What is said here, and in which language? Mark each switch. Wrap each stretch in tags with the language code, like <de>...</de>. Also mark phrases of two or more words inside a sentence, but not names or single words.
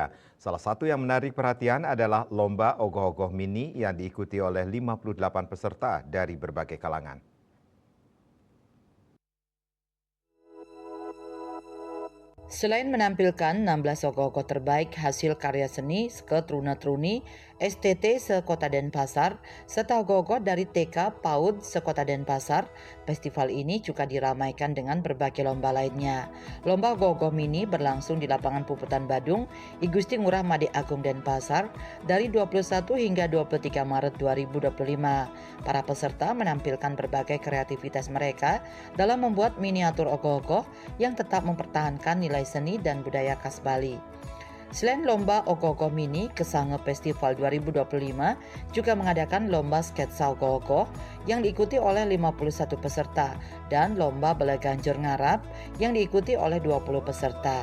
<id>Salah satu yang menarik perhatian adalah Lomba Ogoh-Ogoh Mini yang diikuti oleh 58 peserta dari berbagai kalangan. Selain menampilkan 16 ogoh-ogoh terbaik hasil karya seni se-Truna-Truni, STT se-Kota Denpasar, serta ogoh-ogoh dari TK PAUD se-Kota Denpasar, festival ini juga diramaikan dengan berbagai lomba lainnya. Lomba ogoh-ogoh mini berlangsung di lapangan Puputan Badung, I Gusti Ngurah Made Agung Denpasar dari 21 hingga 23 Maret 2025. Para peserta menampilkan berbagai kreativitas mereka dalam membuat miniatur ogoh-ogoh yang tetap mempertahankan nilai seni dan budaya khas Bali. Selain lomba ogoh-ogoh mini, Kesange Festival 2025 juga mengadakan lomba sketsa ogoh-ogoh yang diikuti oleh 51 peserta dan lomba belaganjur ngarap yang diikuti oleh 20 peserta.</id>